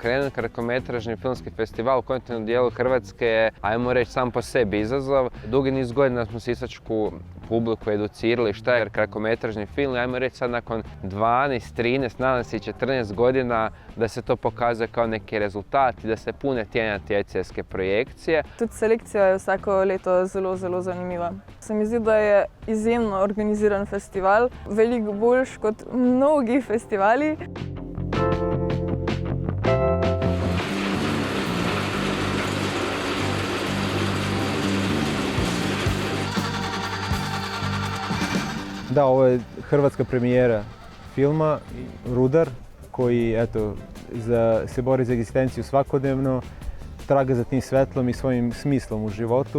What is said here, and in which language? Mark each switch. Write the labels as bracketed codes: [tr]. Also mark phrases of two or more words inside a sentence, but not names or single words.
[hr] kratkometražni filmski festival u kontinentalnom dijelu Hrvatske je, ajmo reći, sam po sebi izazov. Dugi niz godina smo sisačku publiku educirali šta je kratkometražni film. Ajmo reći sad nakon 12, 13, nadam se i 14 godina da se to pokazuje kao neki rezultat i da se pune te natjecateljske projekcije. [sl] Tudi selekcija je vsako leto zelo zanimiva. Se mi zdi, da je izjemno organiziran festival, veliko boljši kot mnogi festivali. [hr] Da, ovo je hrvatska premijera filma Rudar, koji se bori za egzistenciju svakodnevno, traga za tim svetlom i svojim smislom u životu.